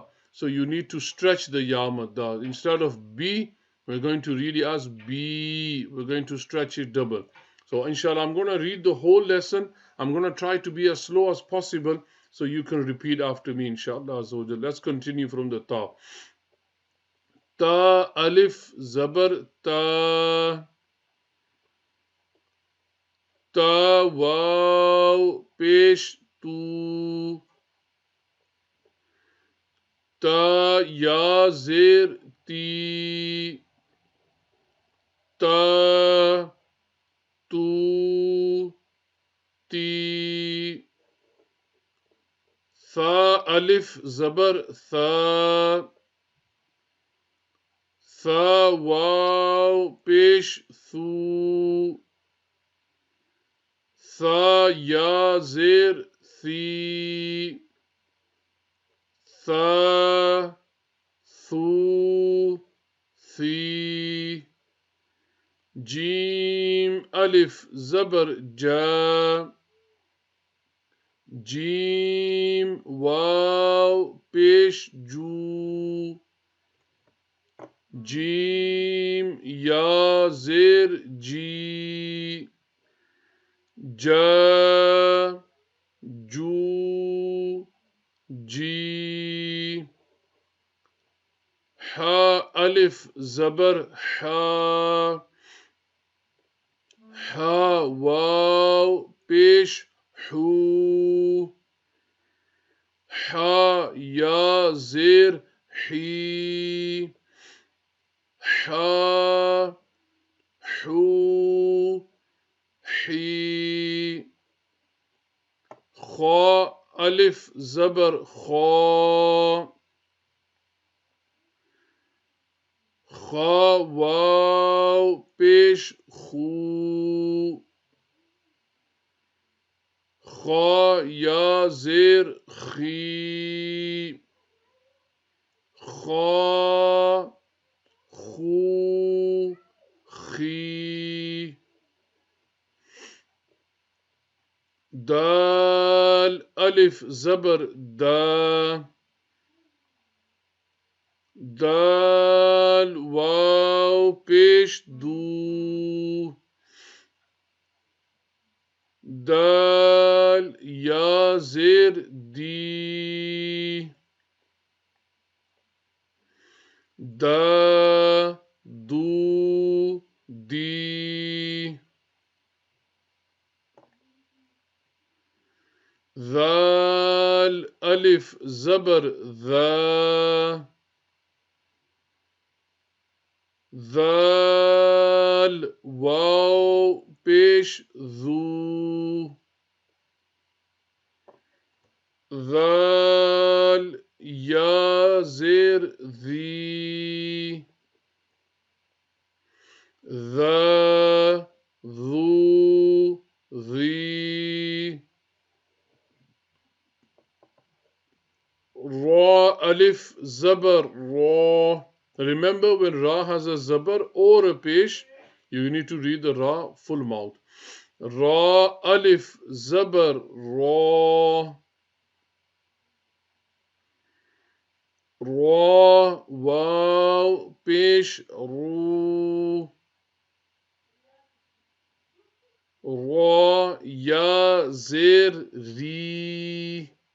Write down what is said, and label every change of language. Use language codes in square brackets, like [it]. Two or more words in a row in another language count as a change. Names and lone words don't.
[en] So you need to stretch the ya madda. Instead of b, we're going to read it as b. We're going to stretch it double. So inshallah, I'm going to read the whole lesson. I'm going to try to be as slow as possible so you can repeat after me, inshallah. Let's continue from the top. [ur] تا، الف، زبر، تَ. تا، واؤ، پیش، تُو. تا، یا, زیر، تی. تا، تُو، تی. ثا، الف، زبر، ثَ. ثا، واؤ، پیش، ثُو. ثا، یا، زیر، ثی. ثا، ثُو، ثی. Jim, الف، زبر، جَ. جیم، واؤ، پیش، جُو. جیم، یا, zir, ji. جا، جُو، جی. حا، الف، زبر، حَ. حا، واؤ، پیش، حُو. حا، یا, زیر، حی. حا، حُو، حی. خا، الف، زبر، خَ. خا، واؤ، پیش، خُو. خا، یا، زیر، خی. خا، خُو، خی. Dal, الف، زبر، دَ. دال، واؤ، پیش، دُو. دال، یا، زیر، دی. دا، دُو، دی. Dhal, الف، زبر, dha. ذال، واؤ، پیش، ذُو. ذال، یا، زیر، ذی. ذا، ذُو، ذی. را، الف، زبر، رَ. [en] Remember, when Ra has a zabar or a pesh, you need to read the Ra full mouth. [ur] را، الف، زبر، رَ. را، واؤ، پیش، رُو. را، یا, زیر، ری.